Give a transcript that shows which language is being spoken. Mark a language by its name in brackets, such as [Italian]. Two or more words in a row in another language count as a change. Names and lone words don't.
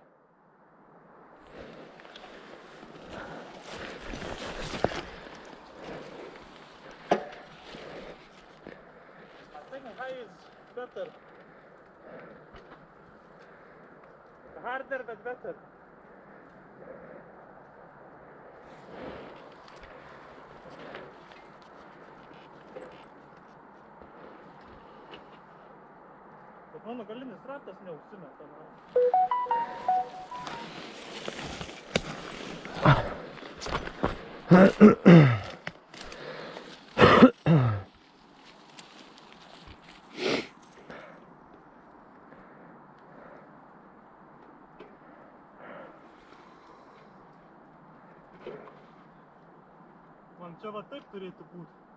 [English] I think high is better. Harder but better. [Lithuanian] Bet mano galinis ratas neužsimeta. Man čia va taip turėtų būti.